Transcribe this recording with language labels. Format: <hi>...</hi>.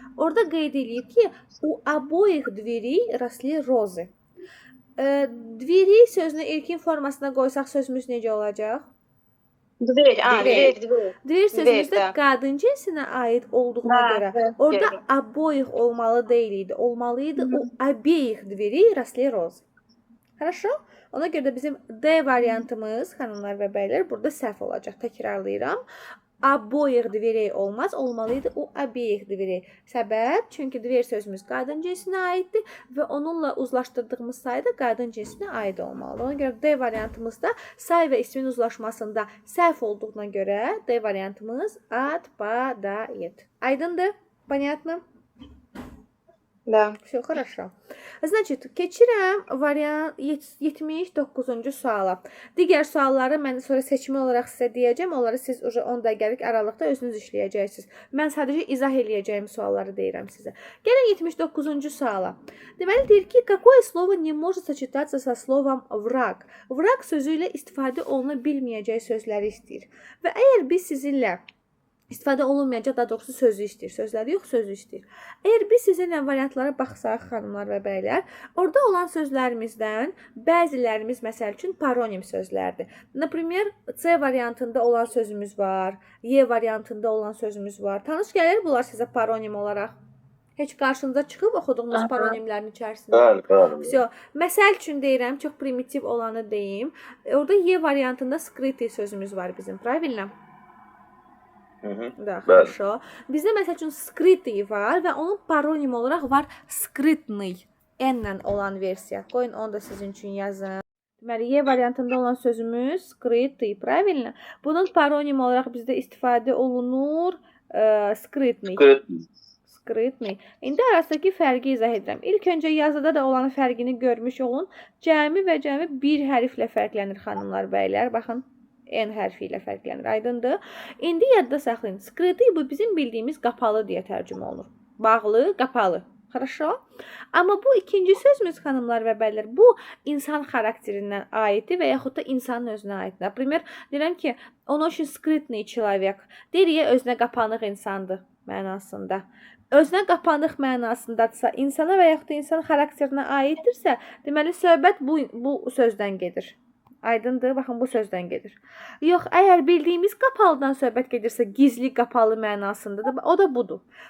<az>Orada qeyd edilib ki,</az> <ru>у обоих дверей росли розы.</ru> <az>Двери sözünü ilkin formasına qoysaq sözümüz necə olacaq?</az> <ru>Dver.</ru> <az>Dver sözümüzdə</az> <ru>Dver,</ru> <az>qadın cinsinə aid olduğuna Ha, görə</az> <tr>evet,</tr> <az>orada</az> <tr>evet.</tr> <az>обоих olmalı deyildi.</az> <ru>Olmalıydı у обеих дверей росли розы. Хорошо?</ru> <az>Ona görə də bizim D variantımız, xanımlar və bəylər, burada səhv olacaq. Təkrarlayıram.</az> <ru>Обоих дверей</ru> <az>olmaz, olmalıydı</az> <ru>у обеих дверей.</ru> <az>Səbəb, çünki dver sözümüz qadın cinsinə aiddir və onunla uzlaşdırdığımız say da qadın cinsinə aid olmalıdır. Ona görə D variantımızda say və ismin uzlaşmasında səhv olduğuna görə D variantımız отпадает. Aydındır? Понятно?</az> <ru>Да. Все хорошо.</ru> <az>Значит, keçirəm variant 79-cu suala. Digər sualları mən sonra seçimi olaraq sizə deyəcəm. Onları siz 10 dəqiqəlik aralıqda özünüz işləyəcəksiniz. Mən sadəcə izah eləyəcəyim sualları deyirəm sizə. Gəlin 79-cu suala. Deməli deyir ki,</az> <ru>какое слово не может сочетаться со словом враг?</ru> <az>Враг sözü ilə istifadə oluna bilməyəcək sözləri istəyir. Və əgər biz sizinlə İstifadə olunmayacaq, daha doğrusu sözü istəyir. Sözləri yox, sözü istəyir. Əgər biz sizinlə variantlara baxsaq, xanımlar və bəylər, orada olan sözlərimizdən bəzilərimiz məsəl üçün paronim sözlərdir. Например, C variantında olan sözümüz var, Y variantında olan sözümüz var. Tanış gəlir bunlar sizə paronim olaraq? Heç qarşınıza çıxıb oxuduğunuz paronimlərin içərisində? Bəli.</az> <ru>Все.</ru> <az>Məsəl üçün deyirəm, çox primitiv olanı deyim. Orada Y variantında skrytый sözümüz var bizim, правильно?</az> <ru>Да, хорошо.</ru> <az>Bizdə məsəl üçün skrytый var və onun paronim olaraq var skrytный n-lə olan versiya. Qoyun onu da sizin üçün yazın. Deməli, Y variantında olan sözümüz skrytый, правильно? Bunun paronim olaraq bizdə istifadə olunur skrytный. Skrytный. İndi arasındakı fərqi izah edirəm. İlk öncə yazıda da olan fərqini görmüş olun. Cəmi və cəmi bir hərflə fərqlənir xanımlar, bəylər. Baxın. N hərfi ilə fərqlənir. Aydındır? İndi yadda saxlayın. Skrytый bu bizim bildiyimiz qapalı deyə tərcümə olunur. Bağlı, qapalı. Хорошо? Amma bu ikinci sözümüz xanımlar və bəylər, bu insan xarakterindən aiddir və yaxud da insanın özünə aiddir.</az> <ru>Например,</ru> <az>deyirəm ki,</az> <ru>он очень скрытный человек.</ru> <az>Deyir, özünə qapanıq insandır mənasında. Özünə qapanıq mənasındadsa, insana və yaxud da insan xarakterinə aiddirsə, deməli söhbət bu sözdən gedir. Aydındır, baxın bu sözdən gedir. Yox, əgər bildiyimiz qapalıdan söhbət gedirsə, gizli qapalı mənasındadır. O da budur.</az>